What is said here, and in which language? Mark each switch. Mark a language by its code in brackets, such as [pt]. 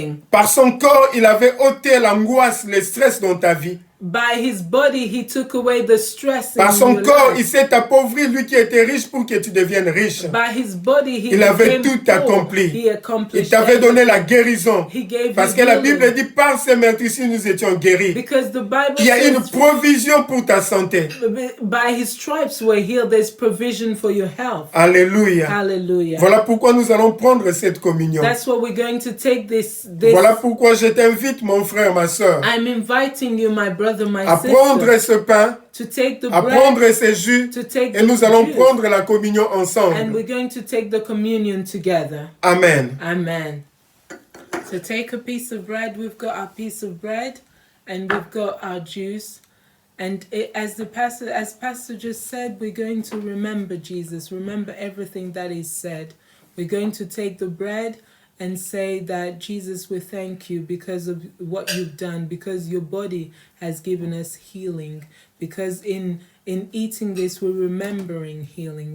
[fr] Par son corps, il avait ôté l'angoisse, le stress dans ta vie. [en] By his body, he took away the stress [fr] Par son corps, il s'est appauvri, lui qui était riche, pour que tu deviennes riche. [en] By his body, [fr] il avait tout accompli. Il t'avait donné la guérison. Parce que la Bible dit, par ces meurtrissures, nous étions guéris. Il y a une provision pour ta santé. [en] By his stripes we're healed. There's provision for your health. [fr] Alléluia. [en] Hallelujah. [fr] Voilà pourquoi nous allons prendre cette communion. [en] That's what we're going to take this. [fr] Voilà pourquoi je t'invite, mon frère, ma soeur. [en] I'm inviting you, my brother. [fr] À prendre ce pain, à prendre ce jus, et nous allons prendre la communion ensemble. [en] And we're going to take the communion together. [fr] Amen. [en] Amen. So take a piece of bread. We've got our piece of bread, and we've got our juice. And as Pastor just said, we're going to remember Jesus. Remember everything that is said. We're going to take the bread and say that, Jesus, we thank you because of what you've done, because your body has given us healing, because in eating this, we're remembering healing.